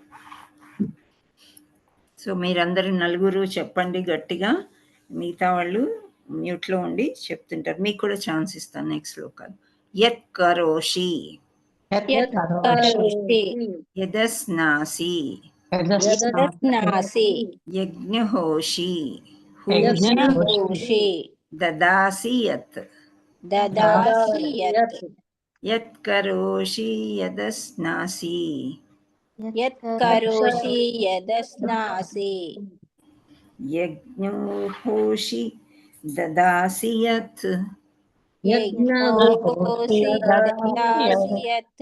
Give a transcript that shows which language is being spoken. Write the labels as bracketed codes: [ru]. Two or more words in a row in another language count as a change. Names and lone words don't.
[te] సో మీరందరూ నలుగురు చెప్పండి గట్టిగా, మిగతా వాళ్ళు మ్యూట్లో ఉండి చెప్తుంటారు. మీకు కూడా ఛాన్స్ ఇస్తాను నెక్స్ట్ శ్లోకాలు. [sa] యత్ కరోషి యదస్నాసి యదస్నాసి యజ్ఞహోషి యజ్ఞహోషి దదాసి యత్. దదాసి యత్ యత్ కరోషి యదస్నాసి యత్ కరోషి యదస్నాసి యజ్ఞోహోషి దదాసి యత్. యజ్ఞోషి దదాసి యత్